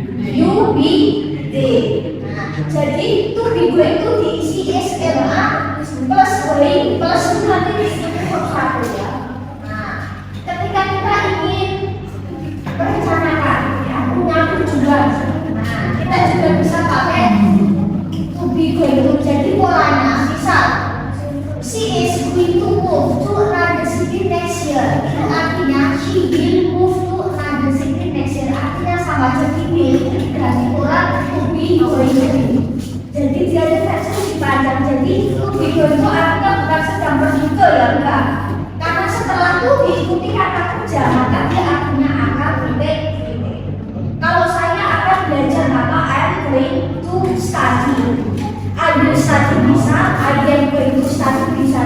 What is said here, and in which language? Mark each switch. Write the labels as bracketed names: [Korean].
[English] You, be, they. [Indonesian] Nah, jadi to be going itu diisi SMA plus going plus nanti diisi satu ya. Nah, ketika kita ingin merencanakan ya, punya tujuan, nah kita juga bisa pakai to be going to. Jadi polanya misal [English] she is going to move to another city next year, [Indonesian] itu artinya [English] she will move to another city next year, [Indonesian] artinya sama jadi will berarti pola to be going to. Jadi dia ada versi panjang, jadi to be going to artinya bukan sedang pergi ke ya, enggak, karena setelah itu diikuti kata kerja maka dia artinya akan titik. Kalau saya akan belajar maka [English] I am going to study. I will study [Indonesian] bisa, [English] I am going to study bisa.